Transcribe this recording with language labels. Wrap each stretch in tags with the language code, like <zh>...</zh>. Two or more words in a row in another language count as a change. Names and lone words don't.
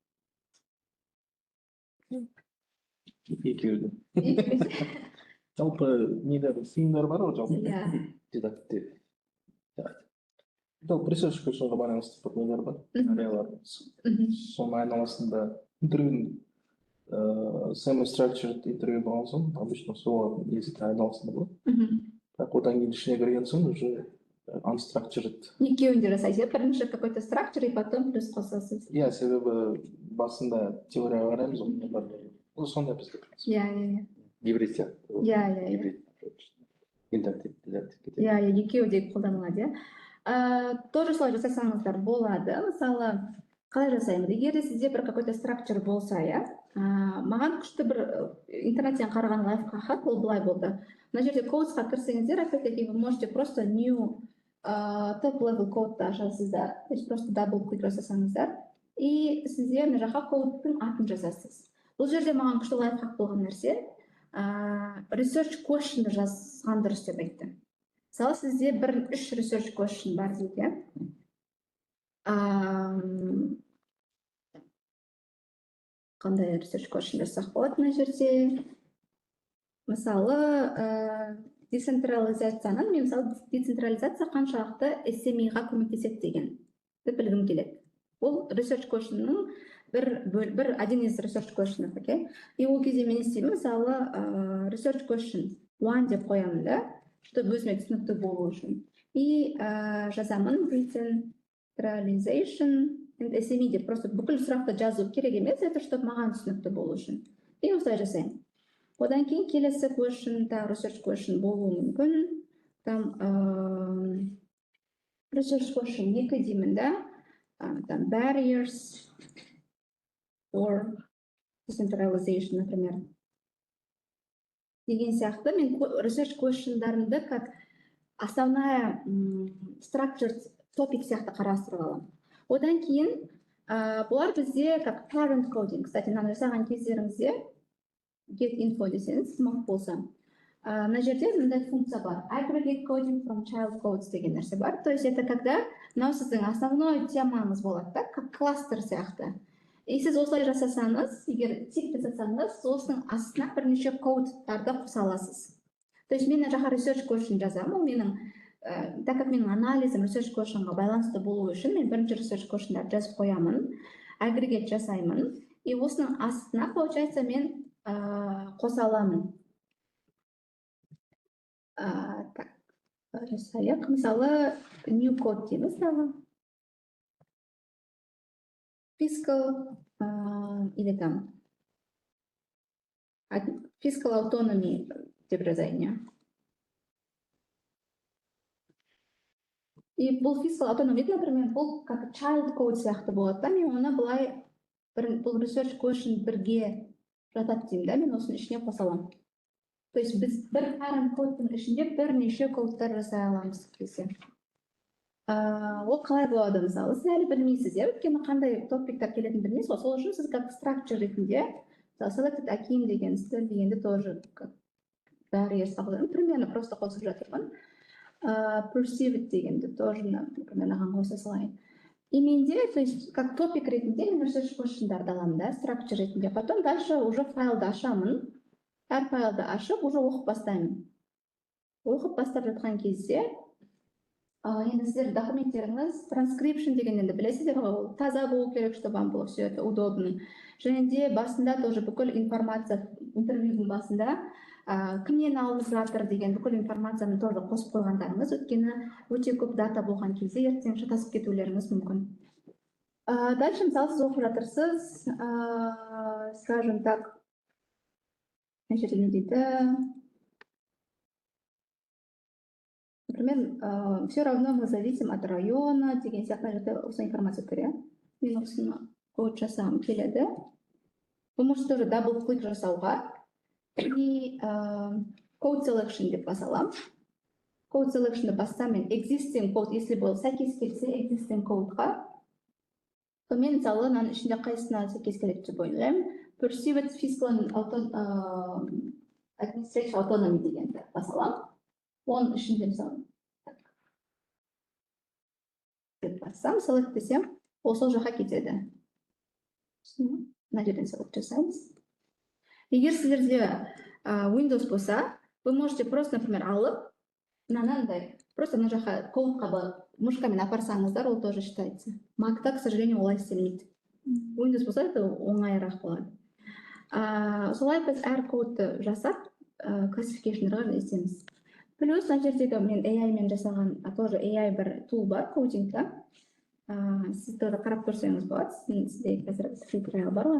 <kk>Екеуі де. Жалпы нелер сыйымдар бар ғой жалпы. Дедактив. Жалпы</kk> <en>research questionға</en> <kk>байланысты бір нелер бар, сценариялар. Соның айналасында интервью semi-structured интервью болған соң, обычно сол езікке айналасында болады. Бірақ одан кейін ішіне кірген соң уже unstructured. Екеуінде жасайсыз, бірінші какой-то structure,</kk> <ru>и потом</ru> <kk>плюс қосасыз. Иә, себебі басында теорияға қараймыз ғой. Сондай бізде. Гибрид сияқты. Интерактив. Екеуі де қолданылады. Тоже солай жасасаңыздар болады. Мысалы, қалай жасаймыз? Егер сізде бір какой-то structure болса, маған күшті бір интернеттен қараған лайфхак ол былай болды. Мына жерде кодқа кірсеңіздер,</kk> <ru>опять-таки вы можете просто</ru> <en>new top level</en> <kk>кодты ашасыздар.</kk> <ru>То есть просто</ru> <en>double click</en> <kk>жасасаңыздар, и сіздер мына жаққа кодтың атын жазасыз. Бұл жерде маған күшті лайфхак болған нәрсе,</kk> <en>research question</en> <kk>жазған дұрыс деп айтты. Мысалы сізде бір 3</kk> <en>research question</en> <kk>бар дейді. Қандай</kk> <en>research question</en> <kk>жасақ болады мына жерде? Мысалы, децентрализацияның, мен мысалы децентрализация қаншалықты SME-ға көмектеседі деген білгім келеді. Ол</kk> <en>research questionның</en> <ru>один из</ru> <en>research question'ов,</en> <kk>окей? И ол кезде мен істеймін, мысалы</kk> <en>research question 1</en> <kk>деп қоямын да, чтобы өзіме түсінікті болу үшін. И жазамын</kk> <en>decentralization and SME</en> <kk>деп, просто бүкіл сұрақты жазу керек емес,</kk> <ru>это чтобы</ru> <kk>маған түсінікті болу үшін. И осылай жасаймын. Одан кейін келесі</kk> <en>question, research question</en> <kk>болуы мүмкін. Там</kk> <en>research question 2</en> <kk>деймін да, там</kk> <en>barriers or decentralization,</en> <kk>например. Деген сияқты мен</kk> <en>research questionдарымды</en> <ru>как основная</ru> <en>structured topic</en> <kk>сияқты қарастырып аламын. Одан кейін бұлар бізде как</kk> <en>parent coding.</en> <kk>Кстати, мынаны жасаған кездеріңізде</kk> <en>get info</en> <kk>десеңіз, смақ болса. Мына жерде мындай функция бар.</kk> <en>Aggregate coding from child codes</en> <kk>деген нәрсе бар.</kk> <ru>То есть это когда</ru> <kk>мынау сіздің основной темаңыз болады, да, как кластер сияқты. И сіз осылай жасасаңыз, егер тип жасасаңыз, осының астына бірнеше кодтарды қоса аласыз.</kk> <ru>То есть</ru> <kk>мен жаққа</kk> <en>research question</en> <kk>жазамын, ол менің,</kk> <ru>так как</ru> <kk>менің анализім</kk> <en>research questionға</en> <kk>байланысты болу үшін, мен бірінші</kk> <en>research question'дарды</en> <kk>жазып қоямын, aggregate жасаймын, и осының астына, получается, мен қоса аламын. Так, жасайық. Мысалы,</kk> <en>new code</en> <kk>дейміз, fiscal</kk> <ru>или там</ru> <en>fiscal autonomy</en> <kk>деп жазайын. И бұл</kk> <en>fiscal autonomy,</en> <kk>например, бұл как</kk> <en>child code</en> <kk>сияқты болады да, мен оны былай бұл</kk> <en>research question</en> <kk>бірге жатады деймін да, мен осының ішіне қоса аламын.</kk> <ru>То есть</ru> <kk>біз бір parent кодтың ішінде бірнеше кодтар жасай аламыз десе. Ол қалай болады мысалы, сіз әлі білмейсіз, өйткені қандай топиктер келетінін білмейсіз ғой, сол үшін сіз как structure ретінде</kk> <en>selected Akim</en> <kk>деген стиль дегенді тоже бәрі естіген,</kk> <ru>примерно просто</ru> <kk>қосып жатырмын. Perceived дегенді</kk> <ru>тоже примерно</ru> <kk>қоса салайын. И менде,</kk> <ru>то есть как</ru> <kk>топик ретінде мен</kk> <en>research question'дарды</en> <kk>аламын да, structure ретінде,</kk> <ru>потом дальше уже</ru> <kk>файлды ашамын, әр файлды ашып уже оқып бастаймын. Оқып бастап жатқан кезде енді сіздер документтеріңіз транскрипшн дегенді білесіздер ғой, ол таза болу керек,</kk> <ru>чтобы вам было все это удобно.</ru> <kk>Және де басында тоже бүкіл информация, интервьюдің басында кімнен алып жатыр деген бүкіл информацияны тоже қосып қойғандарыңыз, өйткені өте көп дата болған кезде ертең шатасып кетулеріңіз мүмкін. Дальше мысалы сіз оқып жатырсыз,</kk> <ru>скажем так,</ru> <kk>не дейді,</kk> <ru>например, все равно мы зависим от района</ru> <kk>деген сияқты осы информация көре. Мен осыны код жасағым келеді.</kk> <ru>Вы можете тоже</ru> <kk>дабл-клик жасауға и</kk> <en>code selection</en> <kk>деп басалам.</kk> <en>Code selection'ды</en> <kk>бассам мен</kk> <en>existing code,</en> <kk>если бұл сәйкес келсе</kk> <en>existing codeға,</en> <kk>то мен мысалы мынаның ішінде қайсысына сәйкес келеді деп ойлаймын.</kk> <en>Perceived fiscal administrative autonomy</en> <kk>дегенді басалам. Оның ішінде мысалы деп бассам, select десем, ол сол жаққа кетеді. Мына жерден select жасаймыз. Егер сіздерде Windows болса,</kk> <ru>вы можете просто, например,</ru> <kk>алып, мынандай, просто мына жаққа кодқа мышкамен апарсаңыздар, ол</kk> <ru>тоже считается. Mac'та, к сожалению,</ru> <kk>олай істелмейді. Windows болса, это оңайырақ болады. Солай біз әр кодты жасап, классификейшнларға істейміз. Плюс мына жердегі мен AI-мен жасаған, тоже AI бір тул бар кодингта. Сіз тоже қарап көрсеңіз болады, сізде қазір фильтрі бар ғой.</kk>